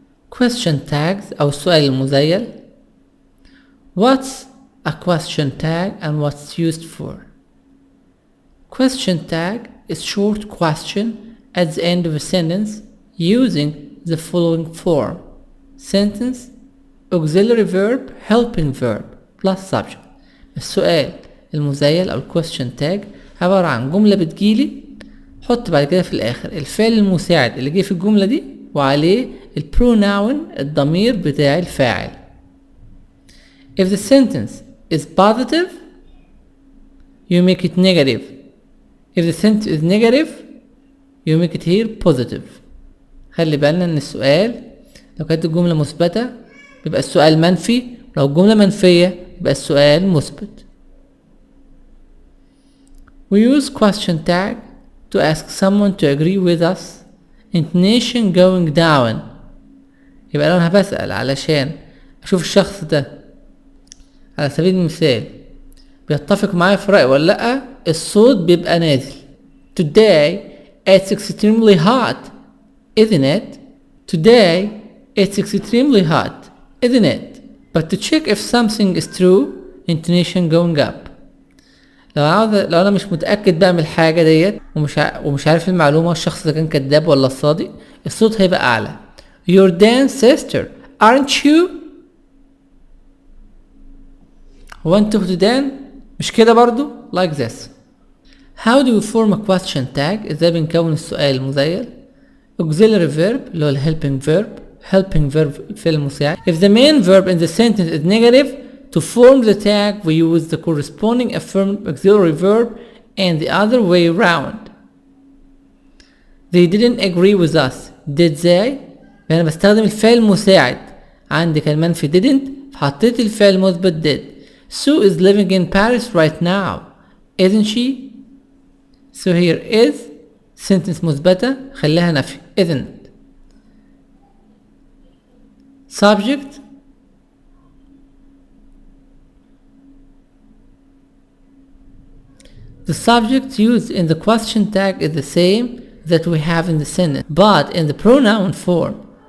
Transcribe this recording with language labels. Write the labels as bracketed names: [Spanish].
[English] question tags [Arabic] أو السؤال المزيل. [English] What's a question tag and what's used for? Question tag is short question at the end of a sentence using the following form: sentence, auxiliary verb, helping verb plus subject. [Arabic] السؤال المزيل أو الكويستشن تاج عبارة عن جملة بتجيلي، حط بعد كده في الآخر الفعل المساعد اللي جه في الجملة دي وعليه البروناون الضمير بتاع الفاعل. [English] If the sentence is positive, you make it negative. If the sentence is negative, you make it here positive. [Arabic] خلي بالنا ان السؤال لو كانت الجملة مثبتة بيبقى السؤال منفي، لو الجملة منفية يبقى السؤال مثبت. [English] We use question tag to ask someone to agree with us. Intonation going down. [Arabic] يبقى لو انا بسأل علشان اشوف الشخص ده على سبيل المثال بيتفق معايا في رأي ولا لأ، الصوت بيبقى نازل. [English] Today it's extremely hot, isn't it? Today it's extremely hot, isn't it? But to check if something is true, intonation going up. [Arabic] لو انا مش متأكد بقى من الحاجة ديت ومش عارف المعلومة الشخص ده كان كذاب ولا صادق، الصوت هيبقى أعلى. [English] You're Dan's sister, aren't you? [Arabic] هو انت اخت دان؟ مش كده برضو؟ [English] Like this. How do we form a question tag؟ [Arabic] ازاي بنكون السؤال المزيل؟ [English] auxiliary verb [Arabic] اللي هو [English] helping verb. helping verb [Arabic] الفعل المساعد. [English] If the main verb in the sentence is negative, to form the tag we use the corresponding affirmative auxiliary verb and the other way around. They didn't agree with us. Did they؟ [Arabic] أنا بستخدم الفعل المساعد، عندي كان منفي didn't فحطيت الفعل المثبت did. [English] Sue is living in Paris right now, isn't she? So here is sentence [Arabic] مثبتة خليها نفي [English] isn't. Subject the subject used in the question tag is the same that we have in the sentence, but in the pronoun form.